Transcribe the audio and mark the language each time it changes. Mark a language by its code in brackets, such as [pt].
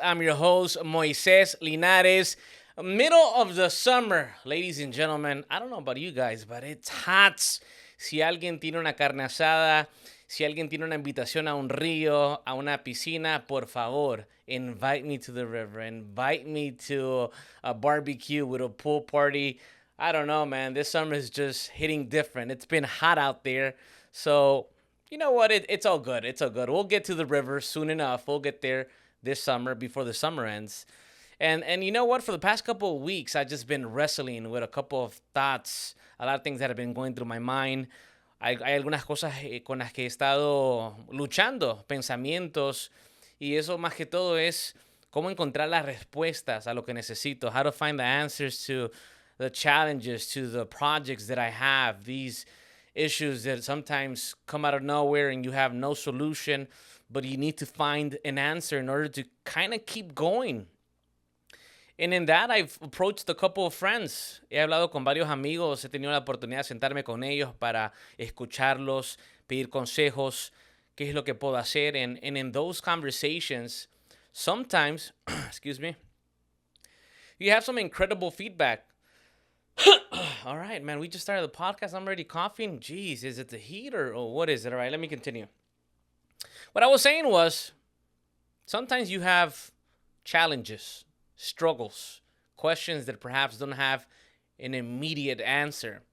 [en] I'm your host, Moises Linares. Middle of the summer, ladies and gentlemen. I don't know about you guys, but it's hot. [es] Si alguien tiene una carne asada, si alguien tiene una invitación a un río, a una piscina, por favor, [en] invite me to the river. Invite me to a barbecue with a pool party. I don't know, man. This summer is just hitting different. It's been hot out there. So, you know what? It's all good. It's all good. We'll get to the river soon enough. We'll get there this summer before the summer ends. And you know what? For the past couple of weeks, I've just been wrestling with a couple of thoughts, a lot of things that have been going through my mind. [es] Hay algunas cosas con las que he estado luchando, pensamientos, y eso más que todo es cómo encontrar las respuestas a lo que necesito, [en] how to find the answers to the challenges, to the projects that I have, these issues that sometimes come out of nowhere and you have no solution, but you need to find an answer in order to kind of keep going. And in that, I've approached a couple of friends. [es] He hablado con varios amigos. He tenido la oportunidad de sentarme con ellos para escucharlos, pedir consejos, qué es lo que puedo hacer. [en] And in those conversations, sometimes, excuse me, you have some incredible feedback. All right, man, we just started the podcast. I'm already coughing. Jeez, is it the heat or what is it? All right, let me continue. What I was saying was, sometimes you have challenges, struggles, questions that perhaps don't have an immediate answer.